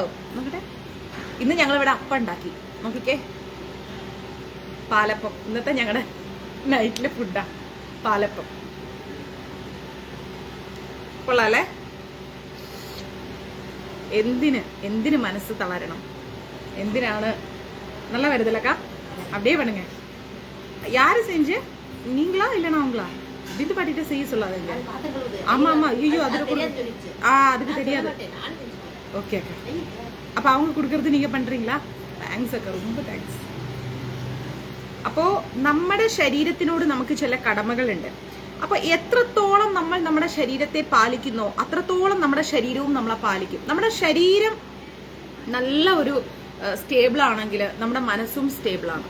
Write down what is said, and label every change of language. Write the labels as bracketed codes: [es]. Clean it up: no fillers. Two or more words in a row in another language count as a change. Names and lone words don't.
[ml] നോക്കട്ടെ, ഇന്ന് ഞങ്ങളിവിടെ അപ്പം ഉണ്ടാക്കി. നോക്കിക്കേ, പാലപ്പം. ഇന്നത്തെ ഞങ്ങളുടെ നൈറ്റിലെ ഫുഡാ പാലപ്പം. കൊള്ളാല്ലേ? എന്തിന് മനസ്സ് തളരണം? എന്തിനാണ്? [ta] நல்ல வருதுலக்கா, அப்படியே பண்ணுங்க. யாரு செஞ்சு? நீங்களா இல்லனா அவங்களா? விந்து பாட்டிட்ட செய்ய சொல்லாதீங்க. ஆமா ஆமா, ஐயோ அதுக்கு தெரியாது. ஓகே அக்கா, அப்ப அவங்க கொடுக்கறது நீங்க பண்றீங்களா? தேங்க்ஸ் அக்கா, ரொம்ப താങ്ക്സ്. [ml] അപ്പോ നമ്മുടെ ശരീരത്തിനോട് നമുക്ക് ചില കടമകളുണ്ട്. അപ്പൊ എത്രത്തോളം നമ്മൾ നമ്മുടെ ശരീരത്തെ പാലിക്കുന്നോ അത്രത്തോളം നമ്മുടെ ശരീരവും നമ്മളെ പാലിക്കും. നമ്മുടെ ശരീരം നല്ല ഒരു സ്റ്റേബിൾ ആണെങ്കിൽ നമ്മുടെ മനസ്സും സ്റ്റേബിൾ ആണ്.